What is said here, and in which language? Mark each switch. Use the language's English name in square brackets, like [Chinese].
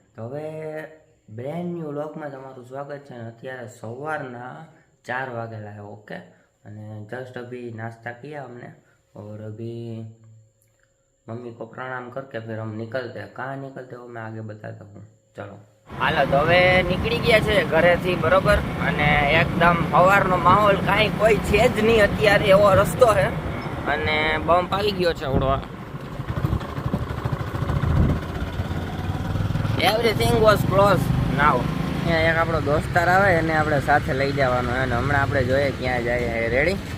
[Gujarati] તો હવે brand new વ્લોગમાં તમારું સ્વાગત છે. અને અત્યારે સવારના 4 વાગેલા है. [Hindi] ओके, અને जस्ट अभी नाश्ता किया हमने और अभी मम्मी को प्रणाम करके फिर हम निकलते हैं. कहाँ निकलते हो मैं आगे बताता हूँ. [Gujarati] चलो હાલો, તો હવે નીકળી ગયા છે ઘરેથી, બરોબર. અને એકદમ સવારનો માહોલ, કાંઈ કોઈ છે જ નહીં અત્યારે, એવો રસ્તો છે. અને બમ્પ આવી ગયો છે ઉડવા. [English] Everything was close now. [Gujarati] અહીંયા એક આપણો દોસ્તાર આવે એને આપણે સાથે લઈ જવાનો, અને હમણાં આપણે જોઈએ ક્યાં જાય. રેડી?